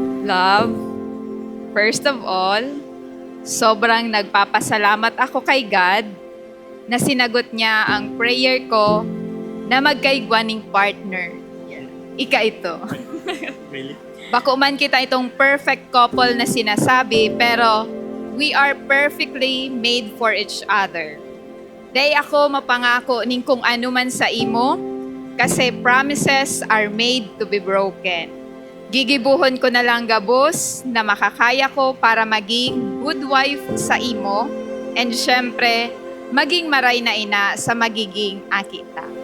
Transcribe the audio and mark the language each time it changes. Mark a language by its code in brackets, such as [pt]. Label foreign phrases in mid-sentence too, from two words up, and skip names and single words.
[en] Love, first of all, [tl] sobrang nagpapasalamat ako kay God na sinagot niya ang prayer ko na magkaigwaning partner. [bik] Ika ito. [en] Really? [bik] Bako man kita itong [en] perfect couple [bik] na sinasabi, pero [en] we are perfectly made for each other. [bik] Day ako mapangako ning kung ano man sa imo, kasi [en] promises are made to be broken. [bik] Gigibuhon ko na lang gabos na makakaya ko para maging [en] good wife [bik] sa imo, and syempre, maging maray na ina sa magiging akita.